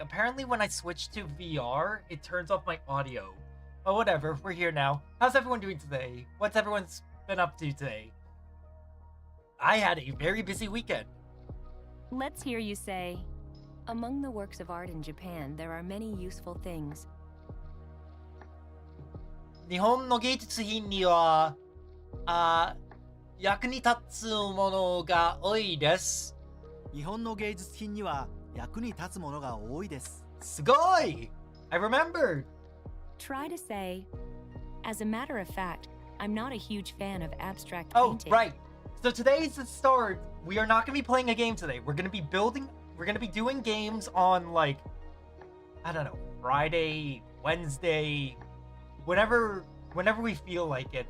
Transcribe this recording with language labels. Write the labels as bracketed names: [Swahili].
[English] Apparently when I switch to VR, it turns off my audio. But whatever, we're here now. How's everyone doing today? What's everyone's been up to today? I had a very busy weekend. Let's hear you say, among the works of art in Japan, there are many useful things. [Japanese] 日本の芸術品には、役に立つものが多いです。日本の芸術品には役に立つものが多いです。すごい! [English] I remembered! Try to say, as a matter of fact, I'm not a huge fan of abstract Oh, painting. right. So today's the start. We are not going to be playing a game today. We're going to be doing games on, like, I don't know, Friday, Wednesday, whenever we feel like it.